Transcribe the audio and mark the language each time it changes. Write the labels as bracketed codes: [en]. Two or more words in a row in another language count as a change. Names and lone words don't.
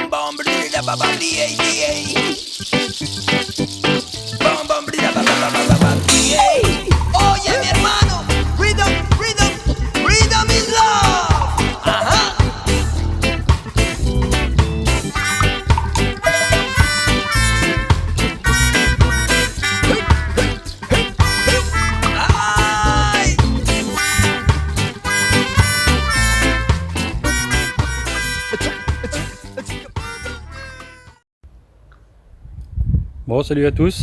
[es] bom brilla ba ba blia blia. Bom bom brilla ba ba ba ba ba blia. Oye mi hermano, [en] rhythm, rhythm, rhythm is love. Ajá. Ay. [fr] Bon, salut à tous.